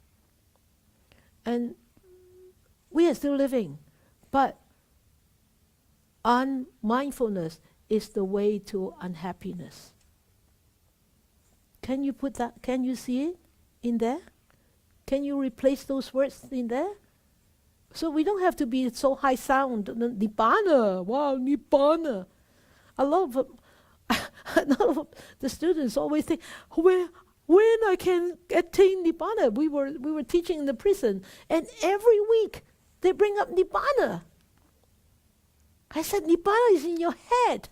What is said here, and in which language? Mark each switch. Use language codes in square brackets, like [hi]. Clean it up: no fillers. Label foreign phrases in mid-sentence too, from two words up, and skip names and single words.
[en] And we are still living, but unmindfulness is the way to unhappiness. Can you put that, can you see it in there? Can you replace those words in there? So we don't have to be so high sound. Nibbana, wow, Nibbana. A lot of the students always think, when I can attain Nibbana. We were teaching in the prison, and every week they bring up Nibbana. I said, Nibbana is in your head.